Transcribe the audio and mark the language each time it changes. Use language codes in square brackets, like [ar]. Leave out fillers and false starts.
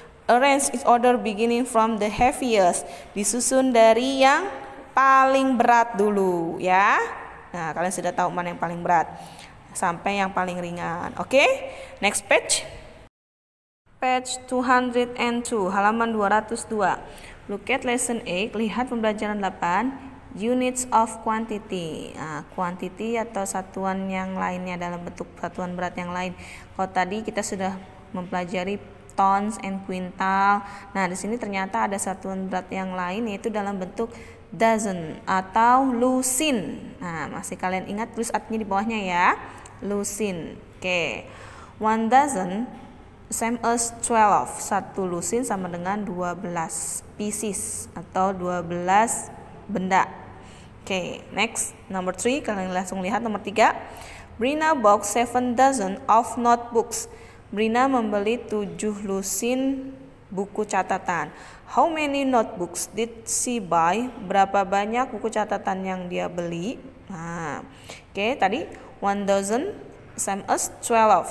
[en] Arrange in order beginning from the heaviest. [id] Disusun dari yang paling berat dulu ya. Nah, kalian sudah tahu mana yang paling berat sampai yang paling ringan. [en] Oke, next page. Page 202, [id] halaman 202. [en] Look at lesson 8, [id] lihat pembelajaran 8, [en] units of quantity. [id] Nah, quantity atau satuan yang lainnya dalam bentuk satuan berat yang lain. Kalau tadi kita sudah mempelajari tons and quintal. Nah, di sini ternyata ada satuan berat yang lain yaitu dalam bentuk dozen atau lusin. Nah, masih kalian ingat, tulis artinya di bawahnya ya. Lusin. Oke. [en] 1 dozen same as 12. [id] 1 lusin sama dengan 12 pieces atau 12 benda. Oke, [en] next number 3, [id] kalian langsung lihat nomor 3. [en] Brina bought 7 dozen of notebooks. [id] Brina membeli 7 lusin buku catatan. [en] How many notebooks did she buy? [id] Berapa banyak buku catatan yang dia beli? Nah, oke, tadi [en] 1 dozen same as 12.